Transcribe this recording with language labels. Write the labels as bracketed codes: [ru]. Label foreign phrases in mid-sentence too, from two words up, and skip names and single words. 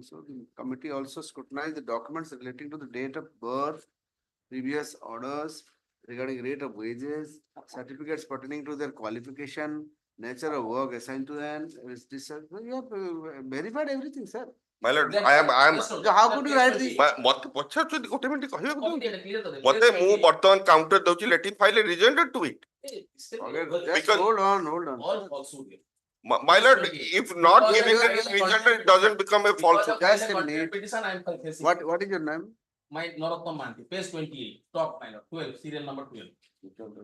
[en] The committee also scrutinized the documents relating to the date of birth, previous orders regarding rate of wages, certificates pertaining to their qualification, nature of work assigned to them. You have verified everything, sir. My lord, I am. So how could you write this? [or] ମତେ ପଚାରୁଛନ୍ତି ଗୋଟେ ମିନିଟ କହିବାକୁ ଦଉଛନ୍ତି ମତେ ମୁଁ ବର୍ତ୍ତମାନ କାଉଣ୍ଟର ଦଉଛି [en] let him file a rejoinder to it. Just hold on. All falsehood here. My lord, if not giving a rejoinder, it doesn't become a falsehood. Just a minute. Petition I am facing. What is your name? My Narottam Manti, page 28, top my lord, 12, serial number 12.